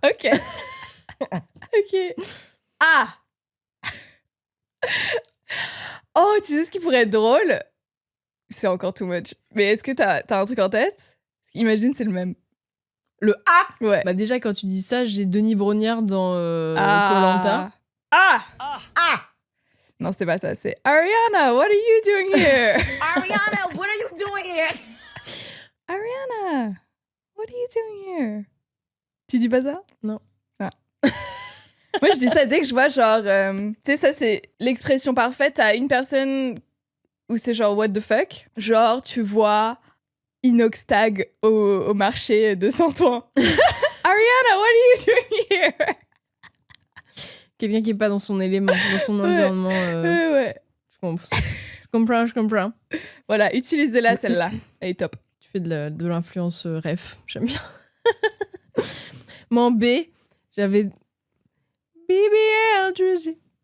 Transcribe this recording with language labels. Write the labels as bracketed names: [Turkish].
[French] Ok. Ok. Ah. Oh, tu sais ce qui pourrait être drôle? C'est encore too much. Mais est-ce que t'as un truc en tête? Imagine, c'est le même. Le A. Ouais. Bah déjà, quand tu dis ça, j'ai Denis Brognard dans Koh-Lanta. Ah. Non, c'était pas ça. [English] C'est Ariana, what are you doing here? Ariana, what are you doing here? Ariana, what are you doing here? [French] Tu dis pas ça? Non. Ah, Moi, je dis ça dès que je vois genre... tu sais, ça, c'est l'expression parfaite à une personne où c'est genre [English] what the fuck. [French] Genre, tu vois Inoxtag au marché de Saint-Ouen. [English] Ariana, what are you doing here? [French] Quelqu'un qui est pas dans son élément, dans son environnement. Ouais. Je comprends. Voilà, utilisez-la, celle-là. Elle est top. Tu fais de l'influence ref, j'aime bien. Mon B, j'avais BBL Drizzy.